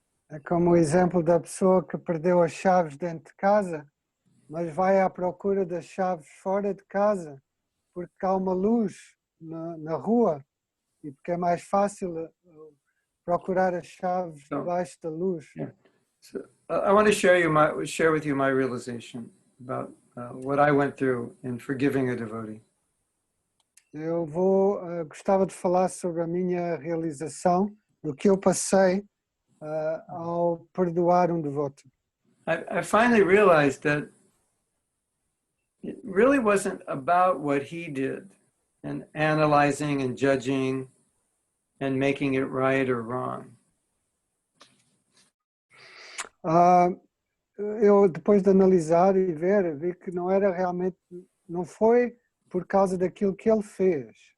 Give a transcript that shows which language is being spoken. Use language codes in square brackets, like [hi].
[pt] É como o exemplo da pessoa que perdeu as chaves dentro de casa, mas vai à procura das chaves fora de casa, porque há uma luz na rua e porque é mais fácil procurar as chaves debaixo da luz. Yeah. [en] So, I want to share with you my realization about what I went through in forgiving a devotee. [pt] Eu gostava de falar sobre a minha realização do que eu passei ao perdoar devoto. [en] I finally realized that it really wasn't about what he did and analyzing and judging and making it right or wrong. [pt] Eu depois de analisar e ver, vi que não foi por causa daquilo que ele fez.